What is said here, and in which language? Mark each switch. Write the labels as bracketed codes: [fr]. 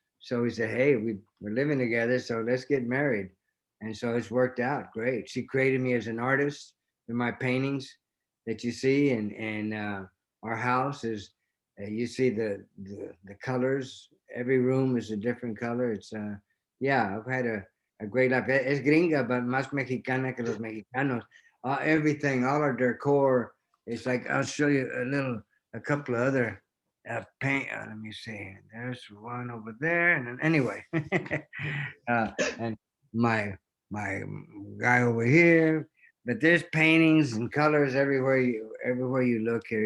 [en] So we said, hey, we're living together, so let's get married. And so it's worked out great. She created me as an artist in my paintings that you see, and our house is you see the colors. Every room is a different color. It's yeah, I've had a great life. [es] Es gringa, [en] but [es] más mexicana que los mexicanos. [en] Everything, all our decor. It's like I'll show you a couple of other paint. Let me see. There's one over there, and then, anyway, and my my guy over here. But there's paintings and colors everywhere you look here.